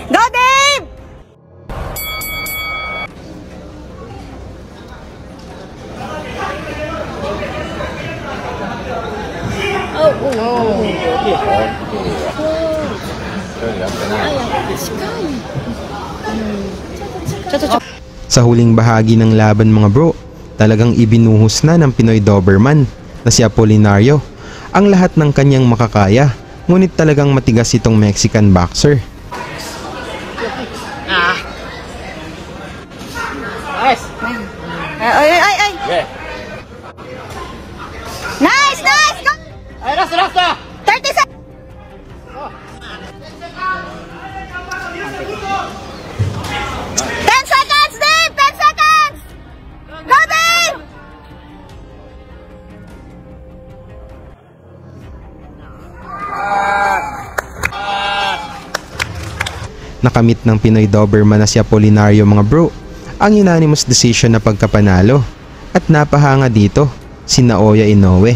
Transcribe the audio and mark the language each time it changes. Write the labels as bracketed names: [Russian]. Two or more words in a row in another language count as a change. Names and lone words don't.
[Japanese] 距離やってない [Filipino] Sa huling bahagi ng laban mga bro, talagang ibinuhos na ng Pinoy Doberman na si Apolinario ang lahat ng kanyang makakaya, ngunit talagang matigas itong [English] Mexican boxer. Nice. Ay. Nice. Go. Ay, last. 30 seconds. 10 seconds, Dave. 10 seconds. Go, Dave. [Filipino] Nakamit ng Pinoy Doberman na si Apolinario mga bro ang [English] unanimous decision [Filipino] na pagkapanalo at napahanga dito si Naoya Inoue.